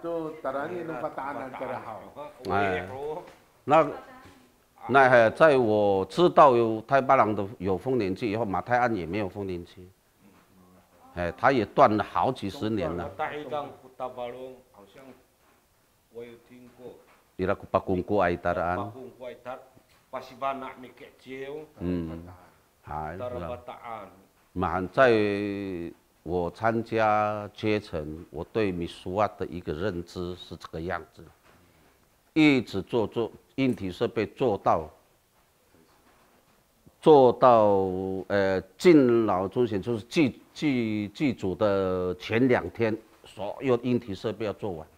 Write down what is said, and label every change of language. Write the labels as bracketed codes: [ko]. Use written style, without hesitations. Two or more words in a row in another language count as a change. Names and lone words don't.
[zh] 那在我知道有太巴郎的有丰年祭以后，马太安也没有丰年祭。他也断了好几十年了。好像我有听过。 [ami] Ira ku pakungku ay taraan. Pakungku ay pasibana mi kecil. Tarabataan. [zh] 满在我参加阶层，我对米苏瓦的一个认知是这个样子。一直做硬体设备做到敬老中心，就是祭祖的前2天，所有硬体设备要做完。